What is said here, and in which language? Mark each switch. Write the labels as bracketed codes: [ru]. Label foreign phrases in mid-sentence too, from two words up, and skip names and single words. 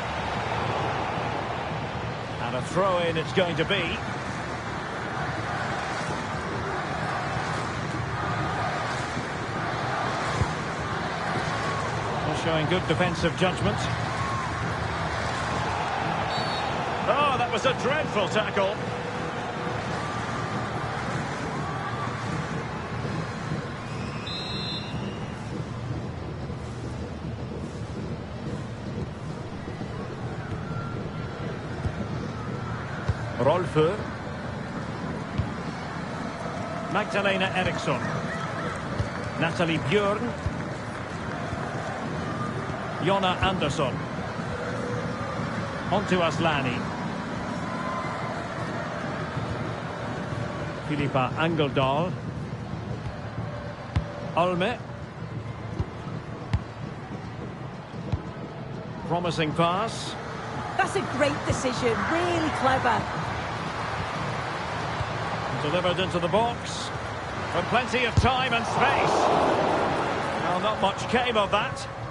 [en] And a throw-in it's going to be. Well, showing good defensive judgment. Oh, that was a dreadful tackle. Rolfö. Magdalena Eriksson. Natalie Björn. Jonna Andersson. On to Aslani. Filippa Angeldal. Olme. Promising pass. That's a great decision, really clever. Delivered into the box. With plenty of time and space. Well, not much came of that.